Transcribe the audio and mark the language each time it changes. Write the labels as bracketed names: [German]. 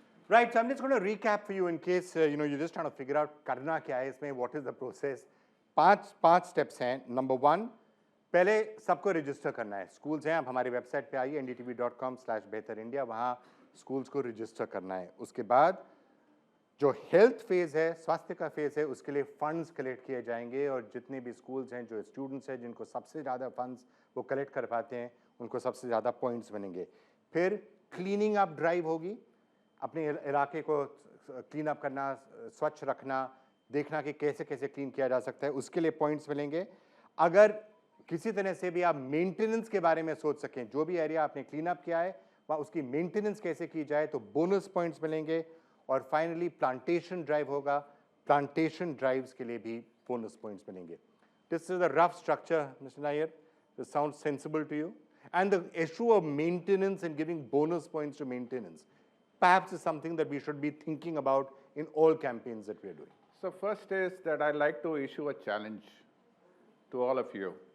[English] Right, so I'm just going to recap for you in case you're just trying to figure out [Hindi] करना क्या है इसमें, [English] what is the process. [Hindi] 5 steps हैं. Number 1, पहले सबको register करना है। स्कूल्स हैं, आप हमारी वेबसाइट पे आइए ndtv.com/behterindia, वहाँ स्कूल्स को रजिस्टर करना है। उसके बाद जो हेल्थ फेज है, स्वास्थ्य का फेज है, उसके लिए फंड्स कलेक्ट किए जाएंगे और जितने भी स्कूल्स हैं, जो स्टूडेंट्स हैं जिनको सबसे ज़्यादा फंड्स वो कलेक्ट कर पाते हैं, उनको सबसे ज़्यादा पॉइंट्स बनेंगे। फिर क्लीनिंग अप ड्राइव होगी, अपने इलाके को क्लीन अप करना, स्वच्छ रखना, देखना कि कैसे कैसे क्लीन किया जा सकता है, उसके लिए पॉइंट्स मिलेंगे। अगर किसी तरह से भी आप मेंटेनेंस के बारे में सोच सकें, जो भी एरिया आपने क्लीन अप किया है वहाँ उसकी मेंटेनेंस कैसे की जाए, तो बोनस पॉइंट्स मिलेंगे। और फाइनली प्लांटेशन ड्राइव होगा, प्लांटेशन ड्राइव्स के लिए भी बोनस पॉइंट्स मिलेंगे। [English] This is a rough structure, mister Nair. This sounds sensible to you? And the issue of maintenance and giving bonus points to maintenance perhaps is something that we should be thinking about in all campaigns that we are doing. So first is that I'd like to issue a challenge to all of you.